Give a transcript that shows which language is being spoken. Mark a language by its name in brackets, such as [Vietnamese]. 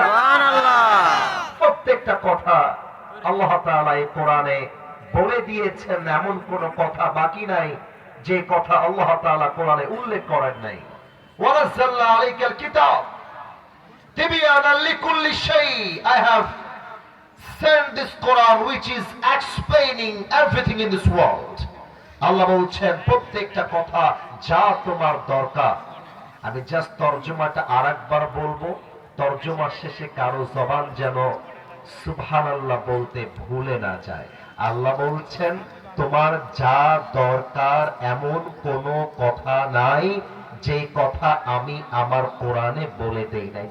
[Bangla] সুবহানাল্লাহ। প্রত্যেকটা কথা আল্লাহ তাআলা এই কোরআনে বলে দিয়েছেন, এমন কোন কথা বাকি নাই যে কথা আল্লাহ তাআলা কোরআনে উল্লেখ করেন নাই। [Arabic] ওয়ানাজ্জালনা আলাইকাল কিতাব তিবয়ানান লিকুল্লি শাই। [English] I have sent this Quran which is explaining everything in this world. [Bangla] আল্লাহ বলছেন প্রত্যেকটা কথা যা তোমার দরকার। আমি জাস্ট তরজমাটা আরেকবার বলবো, তরজমার শেষে কারো জবান যেন সুবহানাল্লাহ বলতে ভুলে না যায়। আল্লাহ বলছেন তোমার যা দরকার এমন কোনো কথা নাই যে কথা আমি আমার কোরআনে বলে দেই নাই।